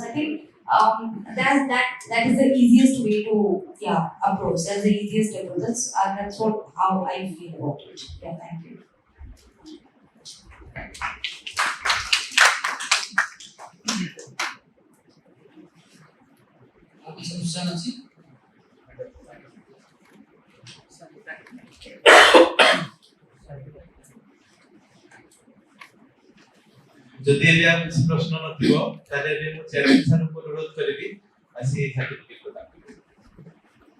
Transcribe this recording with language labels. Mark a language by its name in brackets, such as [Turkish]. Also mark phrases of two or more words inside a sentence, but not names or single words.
[English] I think that is the easiest way to approach. That's the easiest approach. That's how I feel about it. Yeah, thank you. [Odia] Question ଅଛି? ଯଦି ଏବେ ଆଉ କିଛି ପ୍ରଶ୍ନ ନଥିବ ତାହେଲେ ଏବେ ମୁଁ ଚେୟାରମ୍ୟାନ୍ ସାର୍ଙ୍କୁ ଅନୁରୋଧ କରିବି ଆସି ସାର୍ଟିଫିକେଟ୍ ପ୍ରଦାନ କରିବେ।